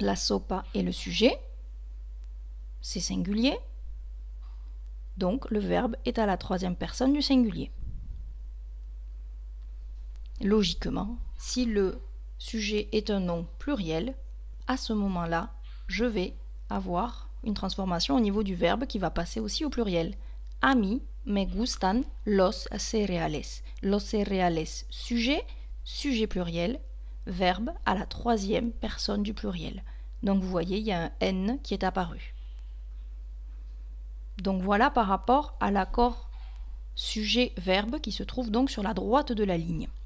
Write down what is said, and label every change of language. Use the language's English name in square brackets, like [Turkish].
[French] La sopa est le sujet, c'est singulier, donc le verbe est à la troisième personne du singulier. Logiquement, si le sujet est un nom pluriel, à ce moment-là, je vais avoir une transformation au niveau du verbe qui va passer aussi au pluriel. [Spanish] A mí me gustan los cereales. [French] Los cereales, sujet, sujet pluriel, verbe à la troisième personne du pluriel. Donc vous voyez, il y a un N qui est apparu. Donc voilà par rapport à l'accord sujet-verbe qui se trouve donc sur la droite de la ligne.